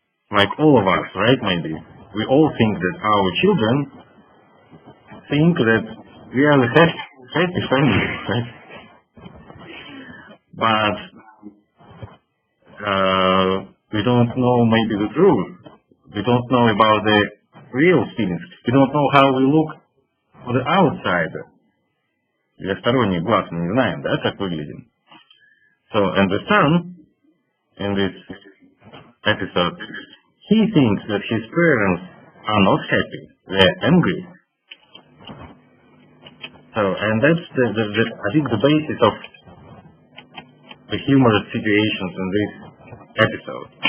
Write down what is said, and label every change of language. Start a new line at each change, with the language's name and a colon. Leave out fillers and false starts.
English: Like all of us, right, maybe? We all think that our children think that we are the happy family, right? But we don't know maybe the truth. We don't know about the real feelings. We don't know how we look for the outsider.
Russian: Для сторонних глаз мы не знаем, да, как выглядим.
English: So, and the son, in this episode, he thinks that his parents are not happy. They're angry. So, and that's I think the basis of the humorous situations in this episode.